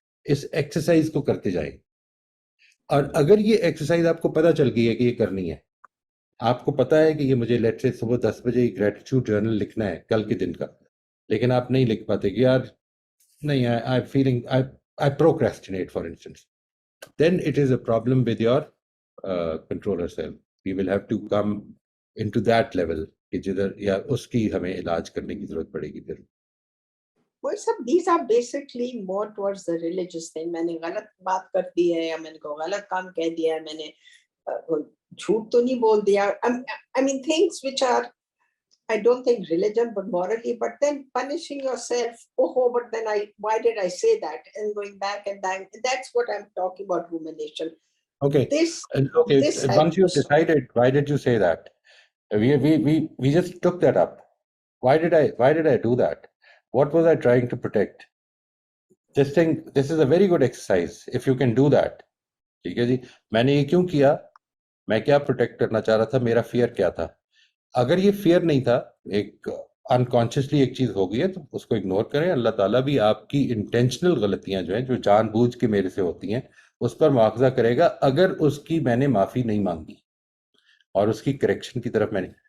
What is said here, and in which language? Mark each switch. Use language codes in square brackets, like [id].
[ur] اس exercise کو کرتے جائیں, اور اگر یہ ایکسرسائز آپ کو پتہ چل گئی ہے کہ یہ کرنی ہے, آپ کو پتا ہے کہ یہ مجھے لیٹ سے صبح 10 بجے گریٹیٹیوڈ جرنل لکھنا ہے کل کے دن کا, لیکن آپ نہیں لکھ پاتے کہ یار نہیں, [en] I feeling I procrastinate for instance, then it is a problem with your controller self. We will have to come into that level [ur] کہ جدھر یا اس کی ہمیں علاج کرنے کی ضرورت پڑے گی پھر. [en] Well, sir, these are basically more towards the religious thing. [ur] میں نے غلط بات کر دی ہے, یا میں نے کو غلط کام کہہ دیا ہے, میں نے جھوٹ تو نہیں بول دیا. [en] I mean things which are, I don't think religion but morally, but then punishing yourself, but then why did I say that, and going back and back. That's what I'm talking about, rumination. Okay. This Once you've decided, why did you say that? We just took that up. Why did I do that? What was I trying to protect? This is a very good exercise if you can do that. [ur] ٹھیک ہے جی. میں نے یہ کیوں کیا, میں کیا protect کرنا چاہ رہا تھا, میرا فیئر کیا تھا. اگر یہ فیئر نہیں تھا, ایک انکانشیسلی ایک چیز ہو گئی ہے, تو اس کو اگنور کریں. اللہ تعالیٰ بھی آپ کی انٹینشنل غلطیاں جو ہیں, جو جان بوجھ کے میرے سے ہوتی ہیں, اس پر مواخذہ کرے گا اگر اس کی میں نے معافی نہیں مانگی اور اس کی کریکشن کی طرف میں نے.